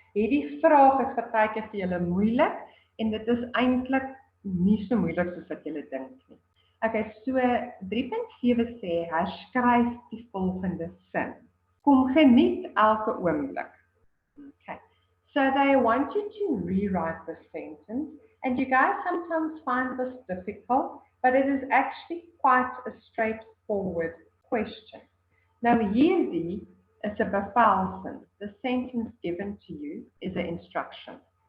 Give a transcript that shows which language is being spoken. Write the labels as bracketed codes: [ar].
[af] Hierdie vraag is partykeer vir julle moeilik en dit is eintlik nie so moeilik soos wat julle dink nie. Okay, so 3.7 sê herskryf die volgende sin. Kom geniet elke oomblik. [en] Okay, so they want you to rewrite the sentence, and you guys sometimes find this difficult, but it is actually quite a straightforward question. Now, [af] hierdie is 'n bevelsin. [en] The sentence given to you is an instruction.